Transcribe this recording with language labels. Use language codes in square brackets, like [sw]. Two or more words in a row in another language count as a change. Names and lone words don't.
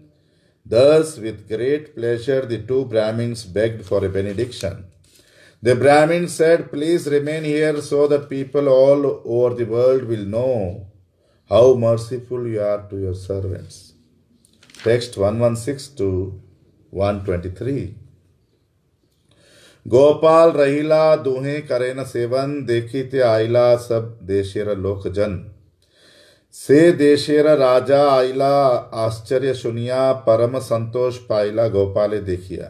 [en] Thus, with great pleasure, the two Brahmins begged for a benediction. The Brahmin said, "Please remain here so that people all over the world will know how merciful you are to your servants." Text 116 to 123. [bn] গোপাল রহিলা দুঁহে করেন সেবন, দেখিতে আইলা সব দেশের লোকজন। সে দেশের রাজা আইলা আশ্চর্য শুনিয়া, পরম সন্তোষ পাইলা গোপালে দেখিয়া।